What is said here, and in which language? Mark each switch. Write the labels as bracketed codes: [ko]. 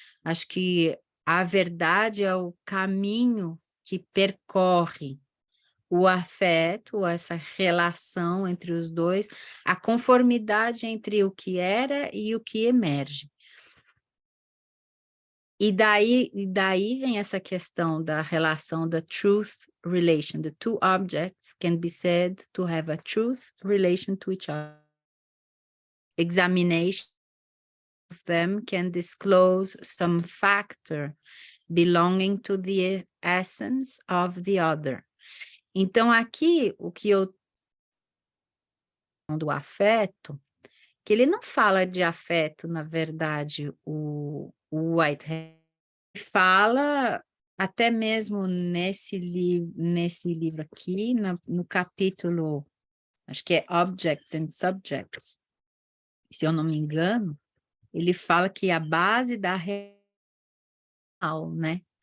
[pt] Acho que a verdade é o caminho que percorre o afeto, essa relação entre os dois, a conformidade entre o que era e o que emerge. E daí vem essa questão da relação da truth relation. [en] The two objects can be said to have a truth relation to each other. Examination of them can disclose some factor belonging to the essence of the other. [pt] Então, aqui, o que eu... do afeto, que ele não fala de afeto, na verdade, o Whitehead fala até mesmo nesse livro aqui, no capítulo, acho que é Objects and Subjects, se eu não me engano, ele fala que a base da real, né?